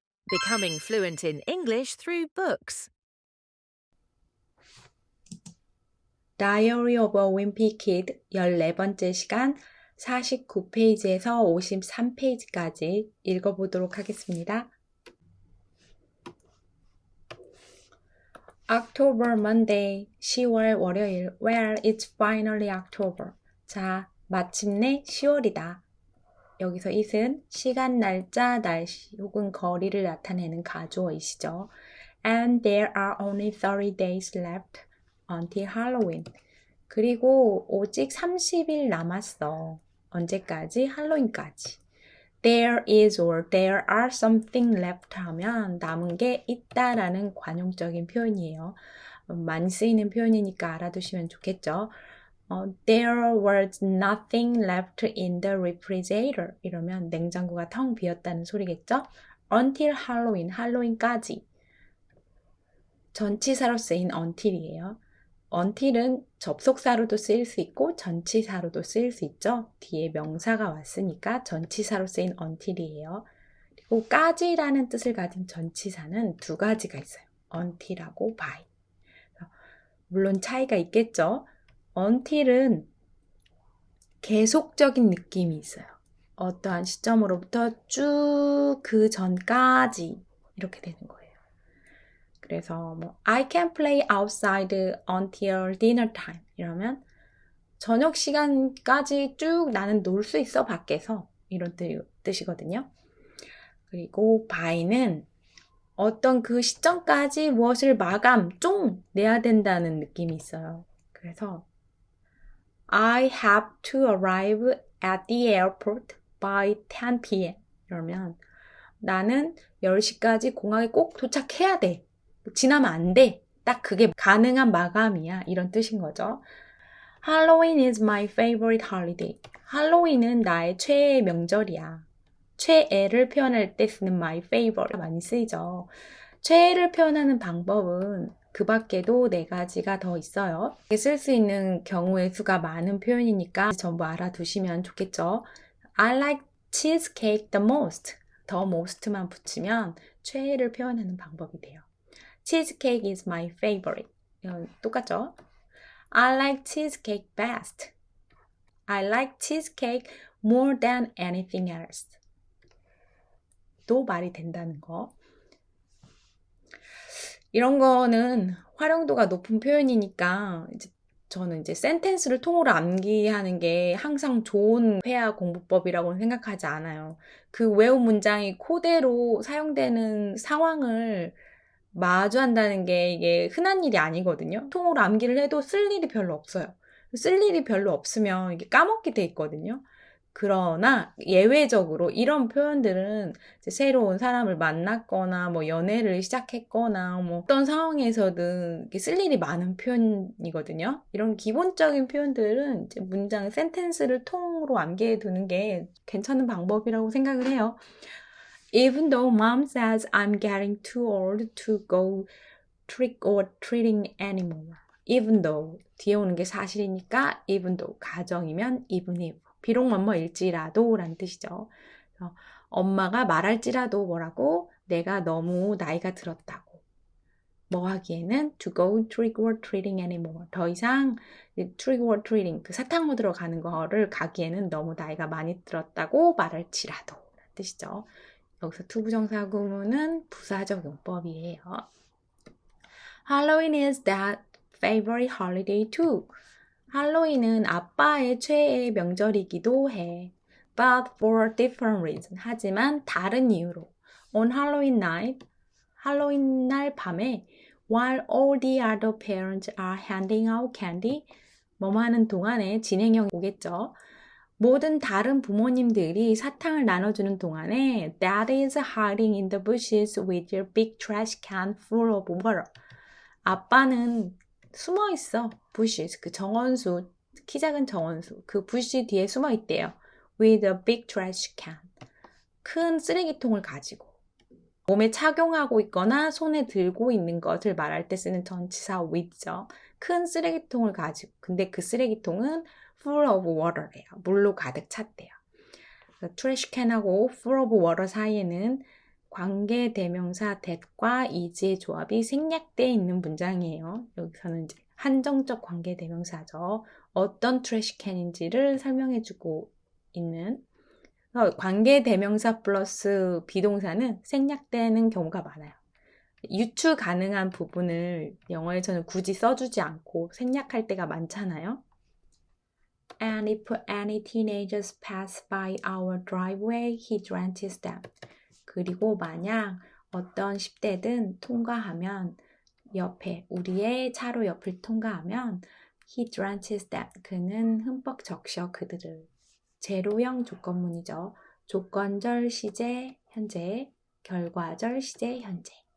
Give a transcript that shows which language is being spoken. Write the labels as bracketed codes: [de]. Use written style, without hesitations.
[en] Becoming fluent in English through books. [ko] Diary of a Wimpy Kid 14번째 시간 49페이지에서 53페이지까지 읽어보도록 하겠습니다. [en] October Monday, [ko] 10월 월요일. [en] Well, it's finally October. [ko] 자, 마침내 10월이다. 여기서 it은 시간, 날짜, 날씨 혹은 거리를 나타내는 가주어이시죠. [en] And there are only 30 days left until Halloween. [ko] 그리고 오직 30일 남았어. 언제까지? 할로윈까지. [en] There is or there are something left [ko] 하면 남은 게 있다라는 관용적인 표현이에요. 많이 쓰이는 표현이니까 알아두시면 좋겠죠. [en] There was nothing left in the refrigerator. [ko] 이러면 냉장고가 텅 비었다는 소리겠죠? [en] Until Halloween, [ko] 할로윈까지. 전치사로 쓰인 until이에요. until은 접속사로도 쓰일 수 있고 전치사로도 쓰일 수 있죠. 뒤에 명사가 왔으니까 전치사로 쓰인 until이에요. 그리고 까지라는 뜻을 가진 전치사는 두 가지가 있어요. until하고 by. 물론 차이가 있겠죠. until은 계속적인 느낌이 있어요. 어떠한 시점으로부터 쭉 그 전까지 이렇게 되는 거예요. 그래서 [en] I can play outside until dinner time [ko] 이러면 저녁 시간까지 쭉 나는 놀 수 있어 밖에서 이런 뜻이거든요. 그리고 by는 어떤 그 시점까지 무엇을 쫑 내야 된다는 느낌이 있어요. 그래서 [en] I have to arrive at the airport by 10 p.m. [ko] 이러면 나는 10시까지 공항에 꼭 도착해야 돼. 지나면 안 돼. 딱 그게 가능한 마감이야. 이런 뜻인 거죠. [en] Halloween is my favorite holiday. [ko] 할로윈은 나의 최애의 명절이야. 최애를 표현할 때 쓰는 [en] my favorite [ko] 많이 쓰이죠. 최애를 표현하는 방법은 그 밖에도 4가지가 더 있어요. 쓸 수 있는 경우의 수가 많은 표현이니까 전부 알아두시면 좋겠죠. [en] I like cheesecake the most. [ko] 더 most만 붙이면 최애를 표현하는 방법이 돼요. [en] Cheesecake is my favorite. [ko] 이건 똑같죠? [en] I like cheesecake best. I like cheesecake more than anything else. [ko] 또 말이 된다는 거. 이런 거는 활용도가 높은 표현이니까 저는 센텐스를 통으로 암기하는 게 항상 좋은 회화 공부법이라고는 생각하지 않아요. 그 외운 문장이 그대로 사용되는 상황을 마주한다는 게 이게 흔한 일이 아니거든요. 통으로 암기를 해도 쓸 일이 별로 없어요. 쓸 일이 별로 없으면 이게 까먹게 돼 있거든요. 그러나 예외적으로 이런 표현들은 새로운 사람을 만났거나 연애를 시작했거나 어떤 상황에서든 쓸 일이 많은 표현이거든요. 이런 기본적인 표현들은 문장 센텐스를 통으로 암기해 두는 게 괜찮은 방법이라고 생각을 해요. [en] Even though mom says I'm getting too old to go trick or treating anymore. Even though [ko] 뒤에 오는 게 사실이니까 [en] even though [ko] 가정이면 [en] even if. [ko] 비록 뭐뭐일지라도 라는 뜻이죠. 엄마가 말할지라도 뭐라고 내가 너무 나이가 들었다고. 뭐 하기에는 [en] to go trick or treating anymore. [ko] 더 이상 trick or treating 그 사탕 얻으러 가는 거를 가기에는 너무 나이가 많이 들었다고 말할지라도 라는 뜻이죠. 여기서 투부정사 구문은 부사적 용법이에요. [en] Halloween is that favorite holiday too. [ko] 할로윈은 아빠의 최애의 명절이기도 해. [en] But for different reasons. [ko] 하지만 다른 이유로. [en] On Halloween night, [ko] 할로윈 날 밤에 [en] while all the other parents are handing out candy, [ko] 뭐뭐 하는 동안에 진행형이 오겠죠. 모든 다른 부모님들이 사탕을 나눠주는 동안에 [en] Dad is hiding in the bushes with your big trash can full of water. [ko] 아빠는 숨어 있어. bushes, 그 정원수, 키 작은 정원수. 그 bush 뒤에 숨어 있대요. [en] With a big trash can. [ko] 큰 쓰레기통을 가지고. 몸에 착용하고 있거나 손에 들고 있는 것을 말할 때 쓰는 전치사 with죠. 큰 쓰레기통을 가지고. 근데 그 쓰레기통은 [en] full of water [ko] 래요. 물로 가득 찼대요. trash can하고 full of water 사이에는 관계대명사 that과 is의 조합이 생략되어 있는 문장이에요. 여기서는 이제 한정적 관계대명사죠. 어떤 트래시캔인지를 설명해주고 있는 관계대명사 플러스 비동사는 생략되는 경우가 많아요. 유추 가능한 부분을 영어에서는 굳이 써주지 않고 생략할 때가 많잖아요. [en] And if any teenagers pass by our driveway, he drenches them. [ko] 그리고 만약 어떤 10대든 통과하면 옆에 우리의 차로 옆을 통과하면 [en] he drenches them. [ko] 그는 흠뻑 적셔 그들을. 제로형 조건문이죠. 조건절 시제 현재, 결과절 시제 현재.